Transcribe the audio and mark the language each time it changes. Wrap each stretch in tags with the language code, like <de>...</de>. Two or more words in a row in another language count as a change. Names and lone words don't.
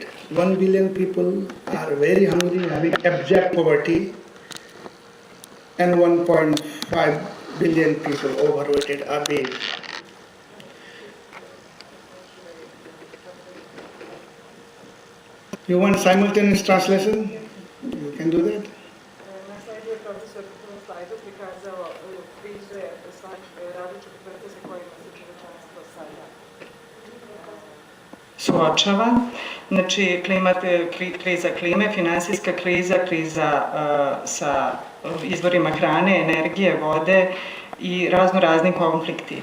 <en>1 billion people are very hungry, having abject poverty, and 1.5 billion people overweighted are obese. You want simultaneous translation? You can do that.</en> <hr>Suočava, znači kriza klime, financijska kriza, kriza sa izvorima hrane, energije, vode i raznih konflikti.</hr>